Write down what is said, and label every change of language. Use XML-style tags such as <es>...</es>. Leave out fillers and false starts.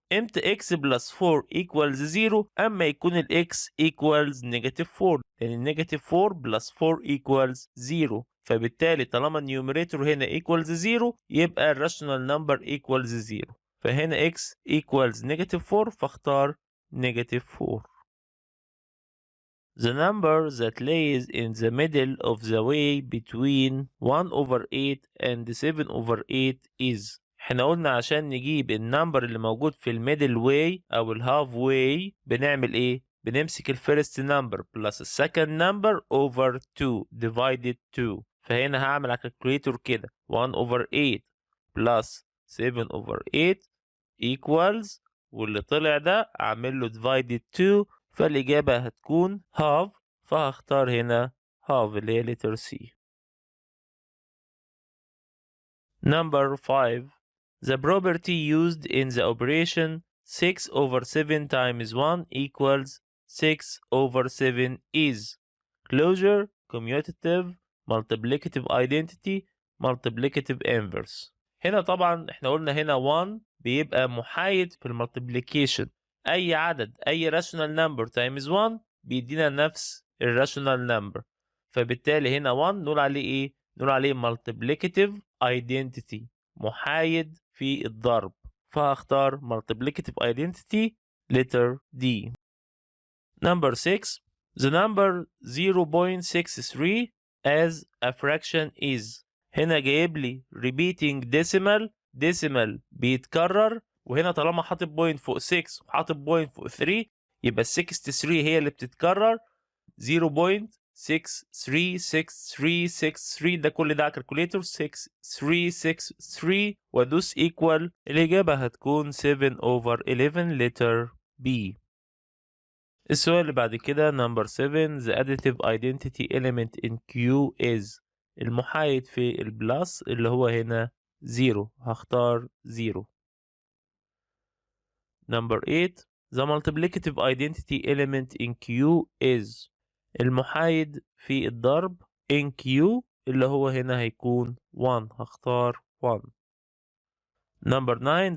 <ar>امتى x plus 4 equals 0؟ اما يكون ال x equals -4، لان -4 plus 4 equals 0، فبالتالي طالما النيوميريتور هنا equals 0 يبقى الراشونال نمبر equals 0، فهنا x equals -4، فاختار -4.</ar> <en>The number that lays in the middle of the way between 1/8 and 7/8 is.</en> <ar>احنا قلنا عشان نجيب النمبر اللي موجود في الميدل واي او الهاف واي بنعمل ايه؟ بنمسك الفيرست نمبر بلس السكند نمبر over 2 divided 2. فهنا هعمل على الكالكوليتور كده 1/8 plus 7/8 equals، واللي طلع ده اعمل له divided 2، فالإجابة هتكون half، فهختار هنا half اللي هي letter C.</ar> <en>Number 5. The property used in the operation 6/7 times 1 equals 6/7 is closure, commutative, multiplicative identity, multiplicative inverse.</en> <ar>هنا طبعا احنا قلنا هنا 1 بيبقى محايد في المultiplication، اي عدد اي rational number times 1 بيدينا نفس الراشونال نمبر، فبالتالي هنا 1 نقول عليه ايه؟ نقول عليه multiplicative identity، محايد في الضرب، فهختار multiplicative identity letter D.</ar> <en>Number 6. The number 0.63 as a fraction is.</en> <ar>هنا جايب لي repeating decimal بيتكرر، وهنا طالما حاطط بوينت فوق 6 وحاطط بوينت فوق 3 يبقى ال 63 هي اللي بتتكرر 0.636363، ده كل ده على الكالكوليتور 6363 وادوس equal، الإجابة هتكون 7/11 letter B.</ar> <en>السؤال اللي بعد كده number 7. The additive identity element in Q is.</en> <ar>المحايد في البلس اللي هو هنا 0، هختار 0.</ar> <en>Number 8. The multiplicative identity element in Q is.</en> <ar>المحايد في الضرب in Q اللي هو هنا هيكون 1، هختار 1. Number 9.</ar>